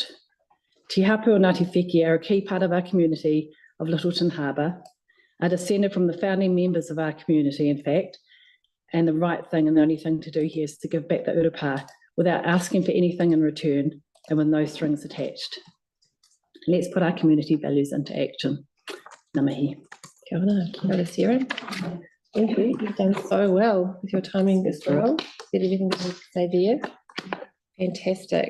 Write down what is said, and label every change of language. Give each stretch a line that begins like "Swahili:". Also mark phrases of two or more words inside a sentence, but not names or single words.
English: Te Hapu o Ngāti Wheki are a key part of our community of Littleton Harbour, are descended from the founding members of our community, in fact, and the right thing and the only thing to do here is to give back the Urupa without asking for anything in return and with no strings attached. Let's put our community values into action.
Māori: Ngā mihi. Kia ora, kia ora,
English: Sarah. Thank you. You've done so well with your timing this role. Did everything you need to say there. Fantastic.